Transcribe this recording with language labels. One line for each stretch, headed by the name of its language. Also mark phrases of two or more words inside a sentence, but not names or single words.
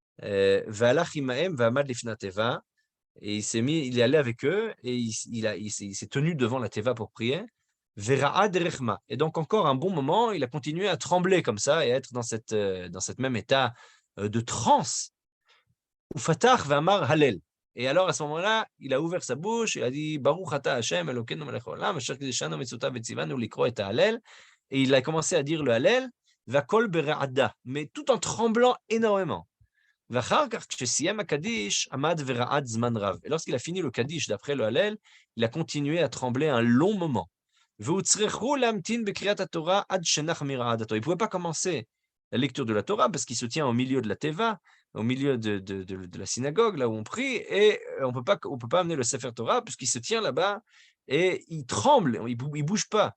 French: Et il est allé avec eux et il s'est tenu devant la Teva pour prier. Et donc encore un bon moment, il a continué à trembler comme ça et à être dans cette même état de transe. Et alors à ce moment-là, il a ouvert sa bouche, il a dit
Hebrew: ברוך אתה השם אלוקינו מלך העולם אשר קדשנו מצוותיו וצוונו לקרוא את ההלל.
French: Et il a commencé à dire le Hallel,
Hebrew: והקול ברעדה,
French: mais tout en tremblant énormément. Et lorsqu'il a fini le Kaddish d'après le Hallel, il a continué à trembler un long moment. Il ne pouvait pas commencer la lecture de la Torah parce qu'il se tient au milieu de la Teva, au milieu de la synagogue, là où on prie, et on peut pas amener le
Hebrew: ספר תורה
French: puisqu'il se tient là-bas et il tremble, il bouge pas.